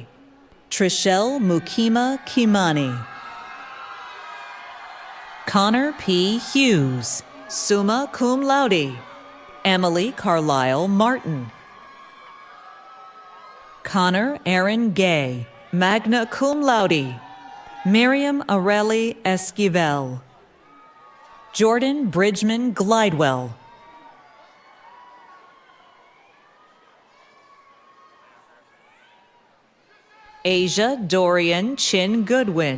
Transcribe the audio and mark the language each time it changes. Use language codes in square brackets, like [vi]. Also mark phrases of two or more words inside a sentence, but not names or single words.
[en] Trishelle Mukima Kimani. Connor P. Hughes, [la] summa cum laude. [en] Emily Carlisle Martin. Connor Aaron Gay, [la] magna cum laude. [en] Miriam Areli Esquivel. Jordan Bridgman Glidewell. Asia Dorian Chin Goodwin.